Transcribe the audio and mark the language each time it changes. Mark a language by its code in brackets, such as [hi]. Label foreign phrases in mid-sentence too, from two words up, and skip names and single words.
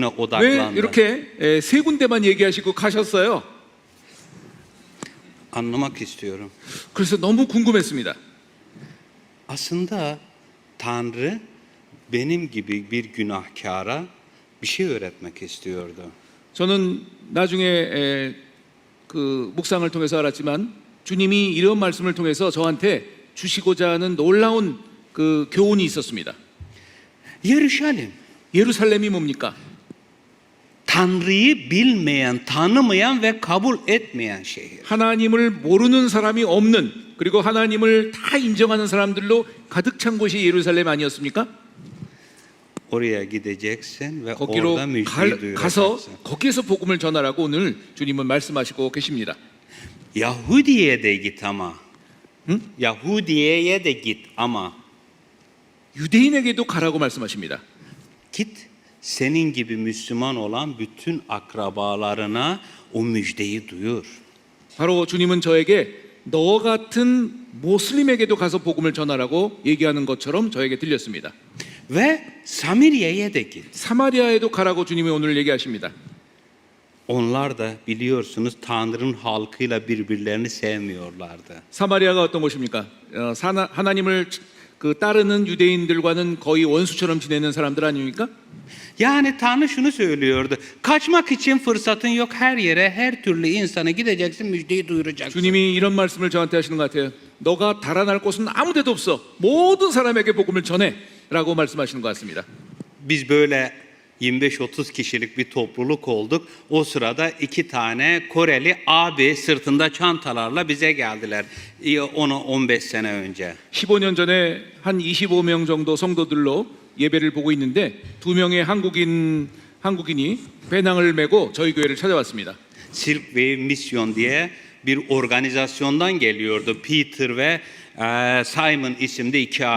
[ko] 왜 [tr] odaklandın? [ko] 이렇게 세 군데만 얘기하시고 가셨어요? [tr] Anlamak istiyorum. [ko] 그래서 너무 궁금했습니다. [tr] Aslında Tanrı benim gibi bir günahkara bir şey öğretmek istiyordu. [ko] 저는 나중에 그 묵상을 통해서 알았지만 주님이 이런 말씀을 통해서 저한테 주시고자 하는 놀라운 그 교훈이 있었습니다. [tr] Yeruşalim, [ko] 예루살렘이 뭡니까? [tr] Tanrı'yı bilmeyen, tanımayan ve kabul etmeyen şehir. [ko] 하나님을 모르는 사람이 없는 그리고 하나님을 다 인정하는 사람들로 가득 찬 곳이 예루살렘 아니었습니까? [tr] Oraya gideceksin ve [ko] 거기로 [tr] orada müjdeyi [ko] 가서 [tr] duyuracaksın. [ko] 거기에서 복음을 전하라고 오늘 주님은 말씀하시고 계십니다. [tr] Yahudiye de git ama. Yahudiye'ye de git ama. [ko] 유대인에게도 가라고 말씀하십니다. [tr] Git senin gibi Müslüman olan bütün akrabalarına o müjdeyi duyur. [ko] 바로 주님은 저에게 너 같은 모슬림에게도 가서 복음을 전하라고 얘기하는 것처럼 저에게 들렸습니다. [tr] ve Samiriye'ye de git. [ko] 사마리아에도 가라고 주님이 오늘 얘기하십니다. [tr] Onlar da biliyorsunuz Tanrı'nın halkıyla birbirlerini sevmiyorlardı. [ko] 사마리아가 어떤 곳입니까? 하나님을 그 따르는 유대인들과는 거의 원수처럼 지내는 사람들 아닙니까? [tr] Yani Tanrı şunu söylüyordu. Kaçmak için fırsatın yok, her yere, her türlü insana gideceksin, müjdeyi duyuracaksın. [ko] 주님이 이런 말씀을 저한테 하시는 것 같아요. 너가 달아날 곳은 아무 데도 없어. 모든 사람에게 복음을 전해라고 말씀하시는 것 같습니다. [tr] Biz böyle 25-30 kişilik bir topluluk olduk. O sırada 2 tane Koreli abi sırtında çantalarla bize geldiler. 10-15 sene önce. [ko] 15년 전에 한 25명 정도 성도들로 예배를 보고 있는데 2명의 한국인이 배낭을 메고 저희 교회를 찾아왔습니다. [tr] Silk Wave Mission diye bir organizasyondan geliyordu. Peter ve Simon isimli 2 abi.